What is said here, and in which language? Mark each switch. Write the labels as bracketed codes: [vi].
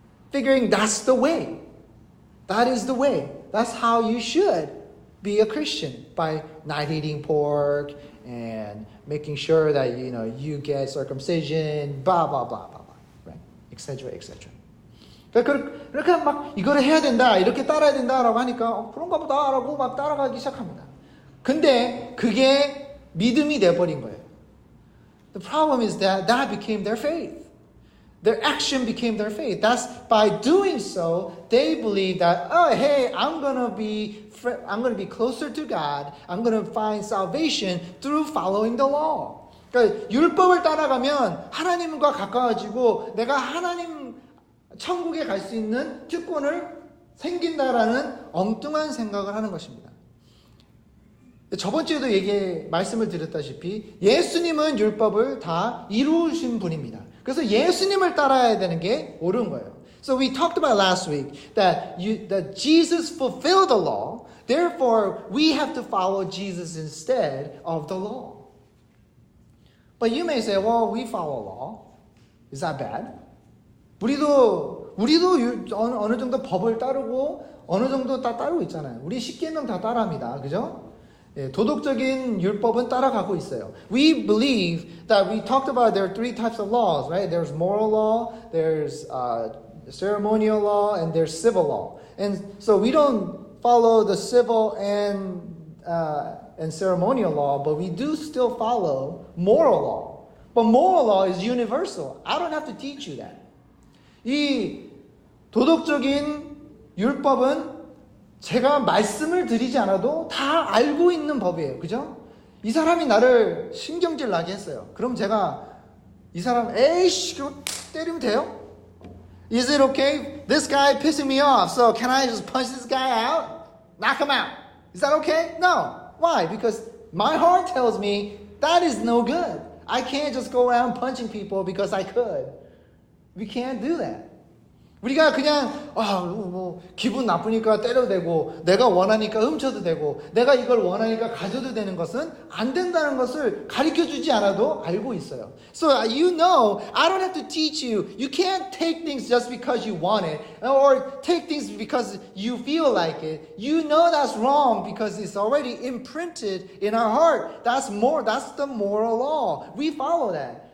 [en] Figuring that's the way. That is the way. That's how you should be a Christian, by not eating pork and making sure that you get circumcision, blah blah blah blah blah, right? etc. etc. [ko] 그러니까 막 이거를 해야 된다, 이렇게 따라야 된다라고 하니까 그런가 보다라고 막 따라가기 시작합니다. 근데 그게 믿음이 돼버린 거예요. [en] The problem is that became their faith. Their action became their faith. That's by doing so, they believe that, oh, hey, I'm gonna be closer to God. I'm gonna find salvation through following the law. [ko] 그러니까 율법을 따라가면 하나님과 가까워지고 내가 하나님 천국에 갈 수 있는 특권을 생긴다라는 엉뚱한 생각을 하는 것입니다. 저번 주에도 말씀을 드렸다시피 예수님은 율법을 다 이루신 분입니다. 그래서 예수님을 따라야 되는 게 옳은 거예요. [en] So we talked about last week that Jesus fulfilled the law. Therefore, we have to follow Jesus instead of the law. But you may say, well, we follow law. Is that bad? [ko] 우리도 어느 정도 법을 따르고 어느 정도 다 따르고 있잖아요. 우리 10계명 다 따라합니다. 그죠? 예, 도덕적인 율법은 따라가고 있어요. [en] We believe that we talked about there are three types of laws, right? There's moral law, there's ceremonial law, and there's civil law. And so we don't follow the civil and ceremonial law, but we do still follow moral law. But moral law is universal. I don't have to teach you that. [ko] 이 도덕적인 율법은 제가 말씀을 드리지 않아도 다 알고 있는 법이에요. 그죠? 이 사람이 나를 신경질 나게 했어요. 그럼 제가 이 사람 에이씨 그거 때리면 돼요? [en] Is it okay? This guy pissing me off. So can I just punch this guy out? Knock him out. Is that okay? No. Why? Because my heart tells me that is no good. I can't just go around punching people because I could. We can't do that. [ko] 우리가 그냥 기분 나쁘니까 때려도 되고 내가 원하니까 훔쳐도 되고 내가 이걸 원하니까 가져도 되는 것은 안 된다는 것을 가르쳐주지 않아도 알고 있어요. [en] So you know, I don't have to teach you. You can't take things just because you want it or take things because you feel like it. You know that's wrong because it's already imprinted in our heart. That's the moral law. We follow that.